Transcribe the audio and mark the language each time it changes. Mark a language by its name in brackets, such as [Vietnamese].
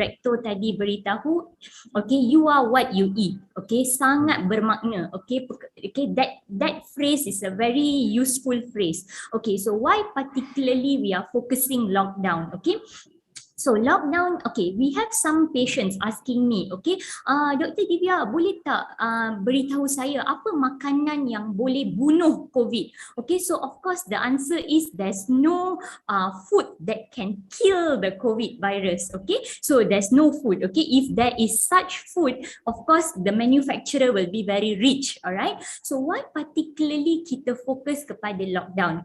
[Malay] Rektor tadi beritahu, [English] okay, you are what you eat, okay, [Malay] sangat bermakna, [English] okay, okay, that phrase is a very useful phrase. Okay, so why particularly we are focusing lockdown, okay? So lockdown, okay, we have some patients asking me, okay, Dr. [Malay] Divya, boleh tak beritahu saya apa makanan yang boleh bunuh COVID? [English] Okay, so of course the answer is there's no food that can kill the COVID virus, okay? So there's no food, okay? If there is such food, of course the manufacturer will be very rich, alright? So why particularly [Malay] kita fokus kepada [English] lockdown?